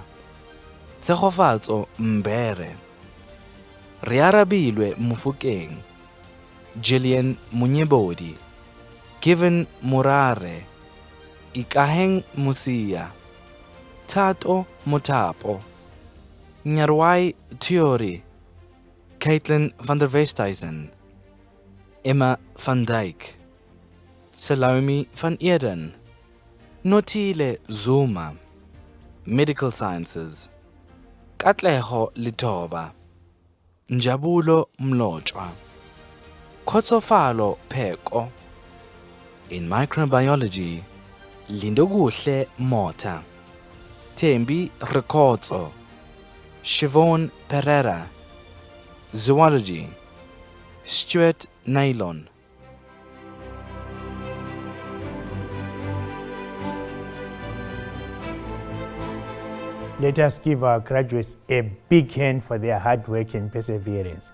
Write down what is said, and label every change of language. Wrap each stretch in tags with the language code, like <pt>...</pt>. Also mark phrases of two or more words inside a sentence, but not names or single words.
<en>Tshegofatso Mbere. Riarabilwe Mufukeng. Jillian Munyebodi. Given Murare. Ikaheng Musia. Tato Mutapo. Nyarwai Theory. Caitlin van der Westhuizen. Emma van Dijk. Salome van Eden. Notile Zuma. Medical Sciences, Katleho Litoba. Njabulo Mlochwa. Khotsofalo Pheko. In Microbiology, Lindoguhle Mota. Thembi Rekotso. Siobhan Pereira. Zoology, Stuart Nylon. Let us give our graduates a big hand for their hard work and perseverance.</en>